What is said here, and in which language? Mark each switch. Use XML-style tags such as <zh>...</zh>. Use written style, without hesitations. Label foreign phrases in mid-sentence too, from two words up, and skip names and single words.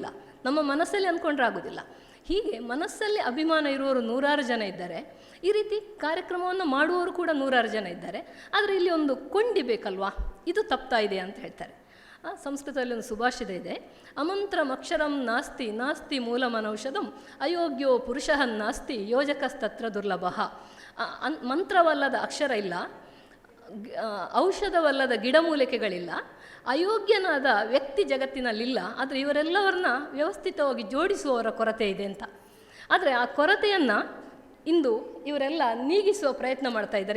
<kn>ನಮ್ಮ ಮನಸ್ಸಲ್ಲಿ ಅಂದ್ಕೊಂಡ್ರೆ ಆಗೋದಿಲ್ಲ. ಹೀಗೆ ಮನಸ್ಸಲ್ಲಿ ಅಭಿಮಾನ ಇರುವವರು 100 ಜನ ಇದ್ದಾರೆ. ಈ ರೀತಿ ಕಾರ್ಯಕ್ರಮವನ್ನು ಮಾಡುವವರು ಕೂಡ 100 ಜನ ಇದ್ದಾರೆ. ಆದರೆ ಇಲ್ಲಿ ಒಂದು ಕೊಂಡಿ ಬೇಕಲ್ವಾ, ಇದು ತಪ್ತಾ ಇದೆ ಅಂತ ಹೇಳ್ತಾರೆ. ಸಂಸ್ಕೃತದಲ್ಲಿ ಒಂದು ಸುಭಾಷಿತ ಇದೆ,</kn> <sa>ಅಮಂತ್ರಮಕ್ಷರಂ ನಾಸ್ತಿ ನಾಸ್ತಿ ಮೂಲಮನೌಷಧಂ ಅಯೋಗ್ಯೋ ಪುರುಷಃ ನಾಸ್ತಿ ಯೋಜಕಸ್ತತ್ರ ದುರ್ಲಭಃ.</sa> <kn>ಮಂತ್ರವಲ್ಲದ ಅಕ್ಷರ ಇಲ್ಲ, ಔಷಧವಲ್ಲದ ಗಿಡಮೂಲಿಕೆಗಳಿಲ್ಲ, ಅಯೋಗ್ಯನಾದ ವ್ಯಕ್ತಿ ಜಗತ್ತಿನಲ್ಲಿಲ್ಲ. ಆದರೆ ಇವರೆಲ್ಲವರನ್ನ ವ್ಯವಸ್ಥಿತವಾಗಿ ಜೋಡಿಸುವವರ ಕೊರತೆ ಇದೆ ಅಂತ. ಆದರೆ ಆ ಕೊರತೆಯನ್ನು ಇಂದು ಇವರೆಲ್ಲ ನೀಗಿಸುವ ಪ್ರಯತ್ನ ಮಾಡ್ತಾ ಇದ್ದಾರೆ.</kn>